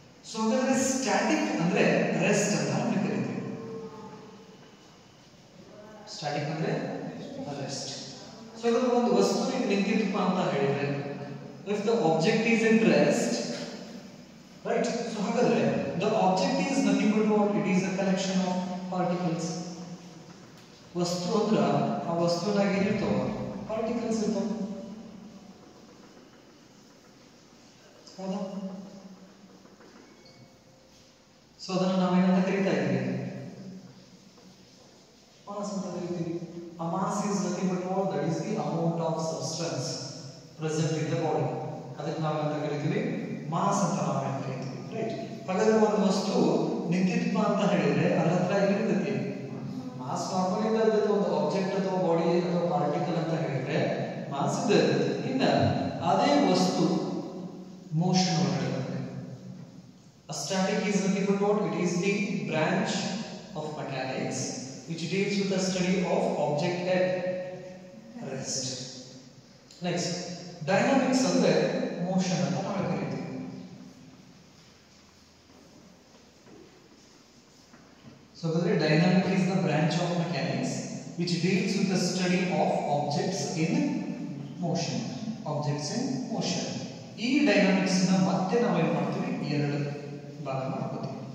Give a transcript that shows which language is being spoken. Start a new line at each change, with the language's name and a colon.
Kannada: So ಹಾಗಾದ್ರೆ static ಅಂದ್ರೆ rest ಅಂತ ನಾವು ಕರೀತೀವಿ. ಸ್ಟ್ಯಾಟಿಕ್ ಅಂದ್ರೆ ರೆಸ್ಟ್. ಸೊ ಹಾಗಾದ್ರೆ ಒಂದು ವಸ್ತು ನಿಂತಿತ್ತಪ್ಪ ಅಂತ ಹೇಳಿದ್ರೆ
English: if the object is at rest, right? So
Kannada: ಹಾಗಾದ್ರೆ
English: the object is nothing but what? It is a collection of particles.
Kannada: ವಸ್ತು ಅಂದ್ರೆ ಆ ವಸ್ತುನಾಗ ಏನಿರ್ತಾವ? ಪಾರ್ಟಿಕಲ್ಸ್ ಇರ್ತಾವ, ಹೌದಾ? ಸೊ ಅದನ್ನ ನಾವೇನಂತ ಕರೀತಾ ಇದ್ದೀವಿ?
English: mass
Kannada: ಅಂತ ಕರಿತೀವಿ.
English: ಆ mass is nothing but what? That is the amount of substance present in the body.
Kannada: ಅದಕ್ಕೆ ನಾವೇನಂತ ಕರಿತೀವಿ? ಮಾಸ್ ಅಂತ ನಾವೇನು ಕರಿತೀವಿ, ರೈಟ್? ಹಾಗಾದ್ರೆ ಒಂದು ವಸ್ತು ನಿಂತಿತ್ತಪ್ಪ ಅಂತ ಹೇಳಿದ್ರೆ ಅದ್ರ ಹತ್ರ ಏನಿರ್ತೈತಿ? ಮಾಸ್ ನಾರ್ಮಲ್ ಇರ್ತದೆ. ಒಂದು ಆಬ್ಜೆಕ್ಟ್ ಅಥವಾ ಬಾಡಿ ಅಥವಾ ಪಾರ್ಟಿಕಲ್ ಅಂತ ಹೇಳಿದ್ರೆ ಮಾಸ್ ಇದೆ. ಇನ್ನ ಅದೇ ವಸ್ತು ಮೋಷನ್ ಒಳಗಡೆ ಬರುತ್ತೆ.
English: Static is nothing but what? It is the branch of mechanics which deals with the study of object at rest.
Kannada: Next, dynamics ಅಂದ್ರೆ ಮೋಷನ್ ಅಂತ ನಾವು ಕರೀತೀವಿ.
English: So dynamic is the branch of mechanics which deals with the study of objects in motion. Objects in motion.
Kannada: ಈ dynamics ನ ಮತ್ತೆ ನಾವು ಏನು ಮಾಡ್ತೀವಿ, ಎರಡು ಭಾಗ ಮಾಡ್ತೀವಿ.